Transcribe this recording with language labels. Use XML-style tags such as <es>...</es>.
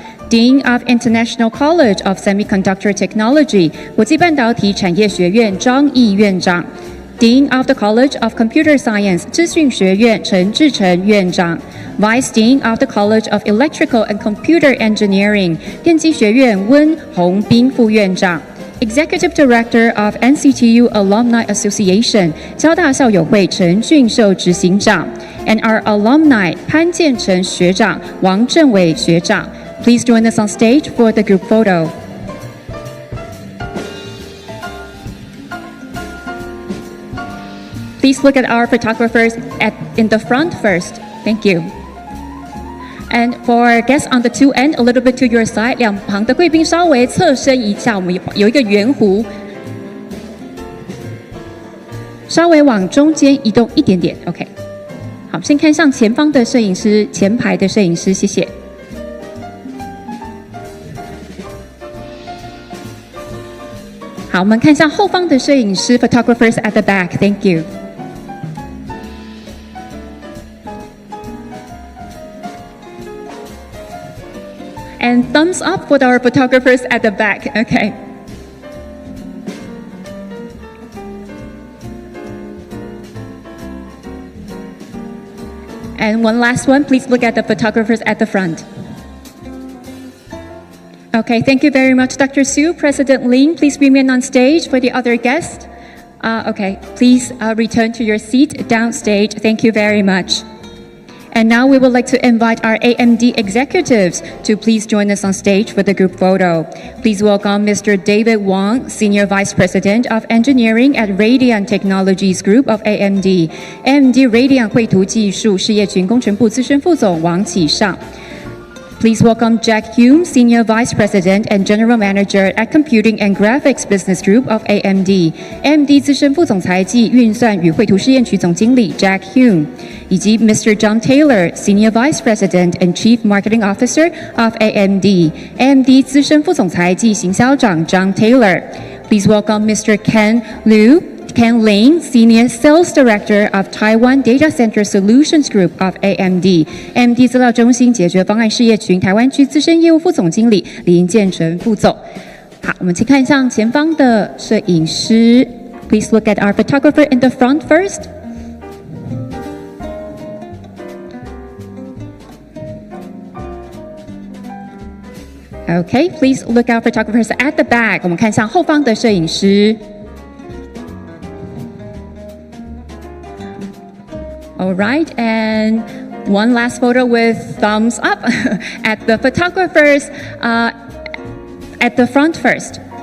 <en>Dean of International College of Semiconductor Technology</en> <zh>国际半导体产业学院张毅院长。</zh> <en>Dean of the College of Computer Science</en> <zh>资讯学院陈志成院长。</zh> <en>Vice Dean of the College of Electrical and Computer Engineering</en> <zh>电机学院温宏斌副院长。</zh> <en>Executive Director of NCTU Alumni Association</en> <zh>交大校友会陈俊寿执行长</zh> <en>and our alumni</en> <zh>潘建成学长、王正伟学长。</zh> <en>Please join us on stage for the group photo. Please look at our photographers in the front first. Thank you. And for our guests on the two end, a little bit to your side,</en> <zh>两旁的贵宾稍微侧身一下，我们有一个圆弧，稍微往中间移动一点点。 OK， 好，先看向前方的摄影师，前排的摄影师，谢谢。好，我们看向后方的摄影师 ，</zh> <en>photographers at the back. Thank you. And thumbs up for our photographers at the back. Okay. And one last one, please look at the photographers at the front. Okay, thank you very much, Dr. Su. President Lin, please remain on stage for the other guests. Okay, please return to your seat downstage. Thank you very much. And now we would like to invite our AMD executives to please join us on stage for the group photo. Please welcome Mr. David Wang, Senior Vice President of Engineering at Radian Technologies Group of AMD.</en> <zh>AMD Radian 绘图技术事业群工程部资深副总王启尚。</zh> <en>Please welcome Jack Hume, Senior Vice President and General Manager at Computing and Graphics Business Group of AMD.</en> <zh>AMD 资深副总裁暨运算与绘图试验区总经理 Jack Hume， 以及 Mr.</zh> <en>John Taylor, Senior Vice President and Chief Marketing Officer of AMD.</en> <zh>AMD 资深副总裁暨行销长 John Taylor.</zh> <en>Please welcome Mr. Ken Lin, Senior Sales Director of Taiwan Data Center Solutions Group of AMD.</en> <zh>AMD 资料中心解决方案事业群台湾区资深业务副总经理林建成副总。好，我们请看向前方的摄影师。</zh> <en>Please look at our photographer in the front first. Okay, please look at photographers at the back.</en> <zh>我们看向后方的摄影师。</zh> <en>All right, and one last photo with thumbs up at the photographers at the front first.</en>